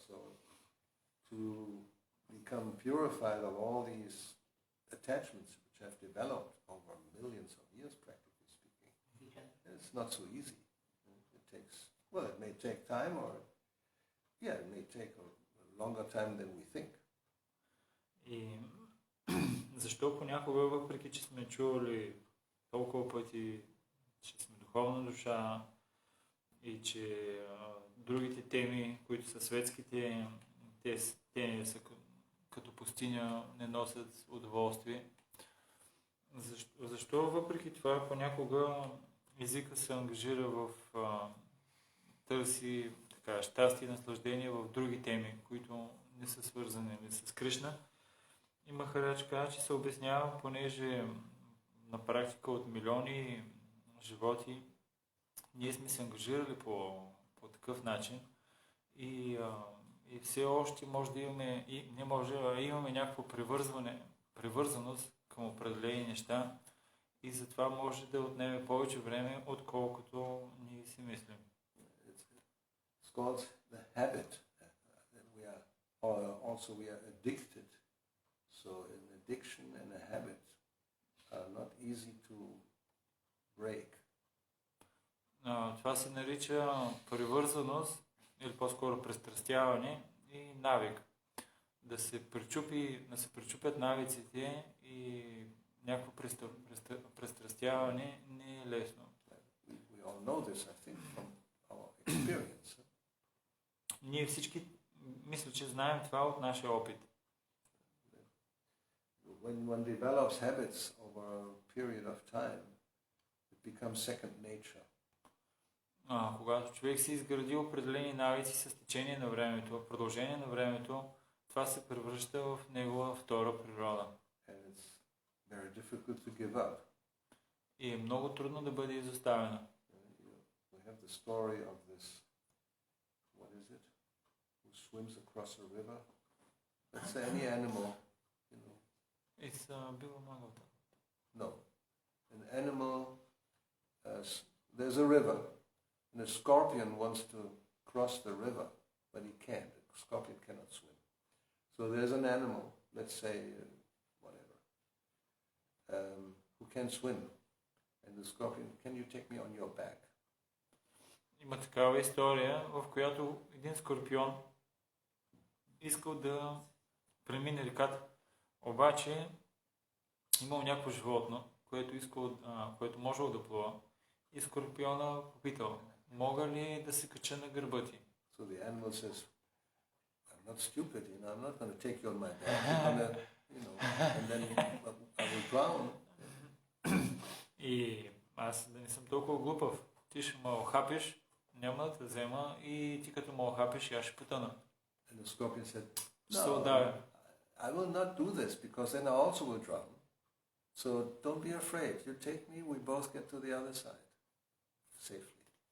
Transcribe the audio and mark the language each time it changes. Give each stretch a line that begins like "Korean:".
English: So to become purified of all these attachments which have developed over millions of years, practically speaking, it's not so easy. It takes, well, it may take time, or it may take a longer time than we think.
Bulgarian: И защо понякога, въпреки че сме чували толкова пъти, че сме духовна душа и че другите теми, които са светските, те са като пустиня, не носят удоволствие. Защо въпреки това понякога езика се ангажира в търси щастие и наслаждение в други теми, които не са свързани с Кришна? И Махарадж каза, че се обяснява, понеже на практика от милиони животи ние сме се ангажирали по такъв начин и все още може да имаме, имаме някаква привързаност към определени неща и затова може да отнеме повече време, отколкото ние си мислим.
English: It's called the habit that we are, or also we are addicted. So an addiction and a habit are not easy to break.
Bulgarian: Това се нарича привързаност или по-скоро пристрастяване и навик. Да се пречупят навиците и някакво пристрастяване не е лесно.
English: We all know this, I think, from our experience.
Bulgarian: Ние всички мисля, че знаем това от нашия опит.
English: When one develops habits over a period of time, it becomes second nature.
Bulgarian: Когато човек си изгради определени навици с течение на времето, в продължение на времето, това се превръща в негова втора природа.
English: And it's very difficult to give up.
Bulgarian: И е много трудно да бъде изоставено.
English: We have the story of this, what is it, who swims across a river. Let's say any animal, you know. It's
Bulgarian: било много.
English: No. An animal, there's a river, and a scorpion wants to cross the river, but he can't. The scorpion cannot swim. So there's an animal, let's say, whatever, who can swim. And the scorpion, can you take me on your back?
Bulgarian: Има такава история, в която един скорпион искал да премине реката. Обаче имал някакво животно, което можело да плува. И скорпиона попитал, мога ли да се кача на гърба ти?
English: So the animal says, I'm not stupid, you know, I'm not going to take you on my back, you're going to, you know, and then I will drown.
Bulgarian: И аз да не съм толкова глупав. Ти ще ме охапиш, няма да те взема и ти като ме охапиш, аз ще потъна.
English: And the scorpion said,
Bulgarian: Ще се отдавя.
English: I will not do this because then I also will drown. So don't be afraid. You take me, we both get to the other side safely.